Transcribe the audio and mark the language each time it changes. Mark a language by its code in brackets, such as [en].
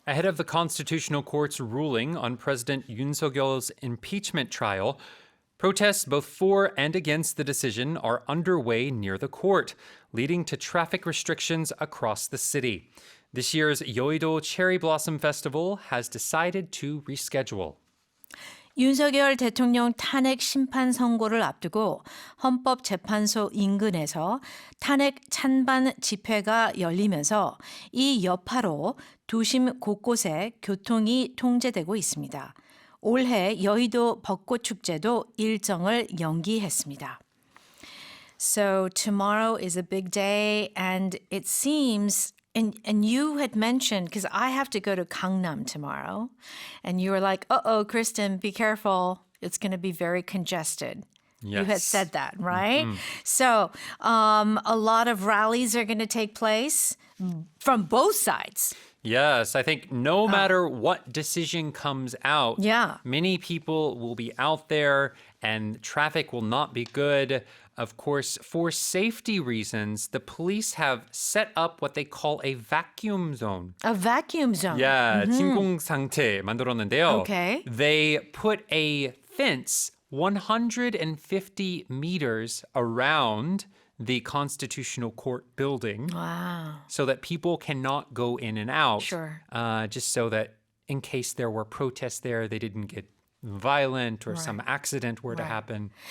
[en] Ahead of the Constitutional Court's ruling on President Yoon Suk-yeol's impeachment trial, protests both for and against the decision are underway near the court, leading to traffic restrictions across the city. This year's Yeouido Cherry Blossom Festival has decided to reschedule. [ko] 윤석열 대통령 탄핵 심판 선고를 앞두고 헌법재판소 인근에서 탄핵 찬반 집회가 열리면서 이 여파로 도심 곳곳에 교통이 통제되고 있습니다. 올해 여의도 벚꽃 축제도 일정을 연기했습니다. [en] So tomorrow is a big day, and it seems, and you had mentioned, because I have to go to Gangnam tomorrow, and you were like, uh-oh, Kristen, be careful. It's going to be very congested. Yes. You had said that, right? So a lot of rallies are going to take place from both sides. Yes, I think no matter what decision comes out, many people will be out there and traffic will not be good. Of course, for safety reasons, the police have set up what they call a vacuum zone. A vacuum zone. [ko] Yeah, 진공 상태 만들었는데요. [en] Okay. They put a fence 150 meters around the Constitutional Court building. Wow. So that people cannot go in and out. Sure. Just so that in case there were protests there, they didn't get violent or some accident were to happen.